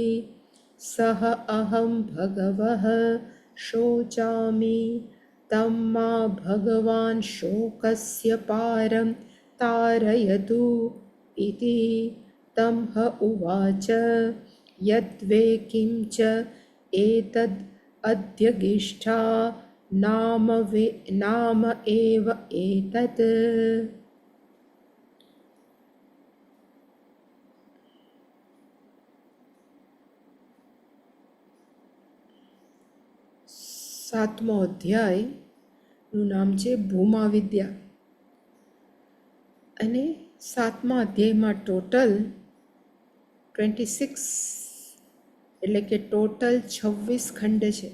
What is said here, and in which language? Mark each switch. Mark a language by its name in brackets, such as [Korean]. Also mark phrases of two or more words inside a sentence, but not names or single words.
[Sanskrit] सः अहं भगवः शोचामि तं मा भगवान् शोकस्य पारं तारयतु इति. तं ह उवाच यद्वे किञ्च एतद् अध्यगिष्ठा नाम एव एतत्. [Gujarati] સાતમો અધ્યાયનું નામ છે ભૂમા વિદ્યા. અને સાતમા અધ્યાયમાં ટોટલ 26 એટલે કે ટોટલ 26 ખંડ છે.